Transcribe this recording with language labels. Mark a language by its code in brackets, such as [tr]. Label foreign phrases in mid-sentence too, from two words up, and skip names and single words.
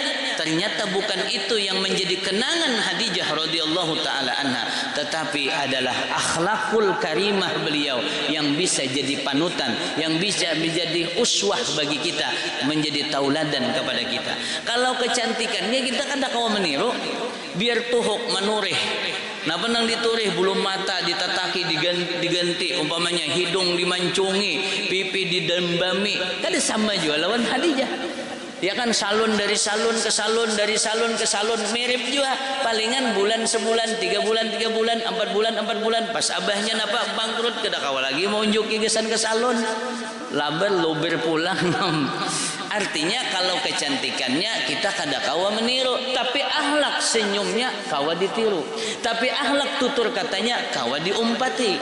[id] Ternyata bukan itu yang menjadi kenangan Khadijah [ar] radhiyallahu taala anha, [id] tetapi adalah [ar] akhlakul karimah [id] beliau yang bisa jadi panutan, yang bisa menjadi uswah bagi kita, menjadi tauladan kepada kita. [bjn] Kalau kecantikannya kita kan tak kawa meniru, biar tuhuk manurih. Nah penang diturih bulu mata ditataki diganti, umpamanya hidung dimancungi, pipi didembami, kan sama juga lawan Khadijah. [id] Ya kan, salon dari salon ke salon, dari salon ke salon, mirip juga. Palingan bulan sebulan, 3 bulan 3 bulan, 4 bulan 4 bulan. [bjn] Pas abahnya napa bangkrut, kada kawa lagi mau unjuk gesan ke salon, labar lober pulang. Artinya kalau kecantikannya kita kada kawa meniru, tapi akhlak senyumnya kawa ditiru, tapi akhlak tutur katanya kawa diumpati.